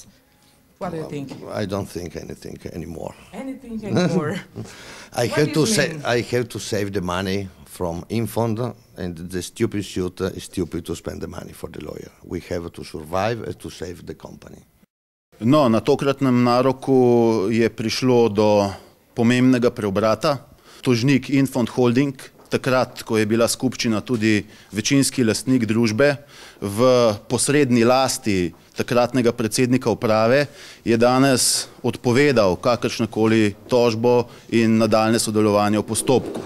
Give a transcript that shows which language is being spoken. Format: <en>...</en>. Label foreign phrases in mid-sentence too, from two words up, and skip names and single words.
<en>What do you think? I don't think anything anymore. Anything anymore? I have to save the money from Infond, and the stupid suit is stupid to spend the money for the lawyer. We have to survive and to save the company.</en> <sl>No, na tokratnem naroku je prišlo do pomembnega preobrata. Tožnik Infond Holding, takrat, ko je bila skupščina tudi večinski lastnik družbe, v posredni lasti takratnega predsednika uprave, je danes odpovedal kakršnokoli tožbo in nadaljne sodelovanje v postopku.</sl>